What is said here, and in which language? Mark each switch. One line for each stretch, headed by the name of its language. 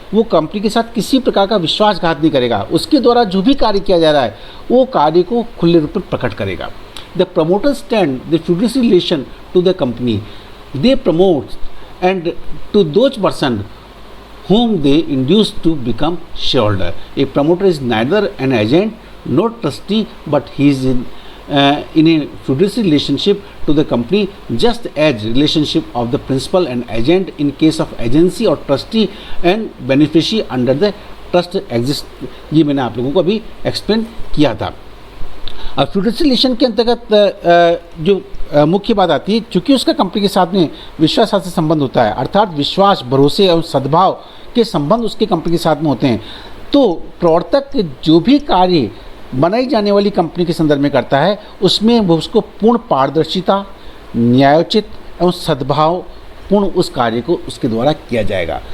Hindi: वो कंपनी के साथ किसी प्रकार का विश्वासघात नहीं करेगा। उसके द्वारा जो भी कार्य किया जा रहा है वो कार्य को खुले रूप में प्रकट करेगा।
English: The promoter stand the fiduciary relation to the company, they promote and to those person whom they induce to become shareholder. A promoter is neither an agent nor trustee, but he is in a fiduciary relationship to the company, just as relationship of the principal and agent in case of agency or trustee and beneficiary under the trust exist।
Hindi: ये मैंने आप लोगों को अभी explain किया था। अब fiduciary relation के अंतर्गत जो मुख्य बात आती है, चूँकि उसका कंपनी के साथ में विश्वासाशित संबंध होता है, अर्थात विश्वास, भरोसे एवं सद्भाव के संबंध उसके कंपनी के साथ में होते हैं, तो प्रवर्तक जो भी कार्य बनाई जाने वाली कंपनी के संदर्भ में करता है उसमें वो उसको पूर्ण पारदर्शिता, न्यायोचित एवं सद्भाव पूर्ण उस कार्य को उसके द्वारा किया जाएगा।